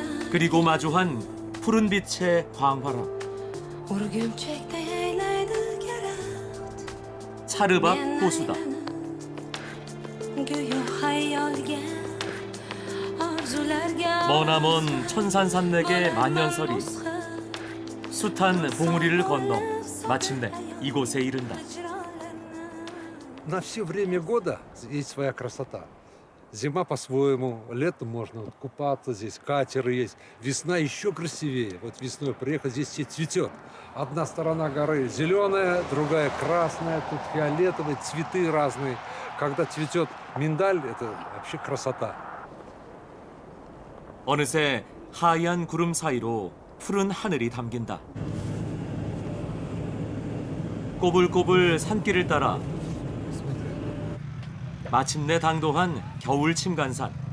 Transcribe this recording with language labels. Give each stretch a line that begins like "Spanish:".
Korean: 그리고 마주한 푸른 빛의 광활화, 차르박 호수다. 머나먼 천산산맥의 만년설이 숱한 봉우리를 건너 마침내 이곳에 이른다.
Russian: На все время года есть своя красота. Зима по-своему, летом можно вот купаться здесь, катеры есть. Весна еще красивее. Вот весной приехать, здесь все цветет. Одна сторона горы зеленая, другая красная, тут фиолетовые, цветы разные. Когда цветет миндаль, это вообще красота.
Korean: 어느새 하얀 구름 사이로 푸른 하늘이 담긴다. 꼬불꼬불 산길을 따라 마침내 당도한 겨울 침간산.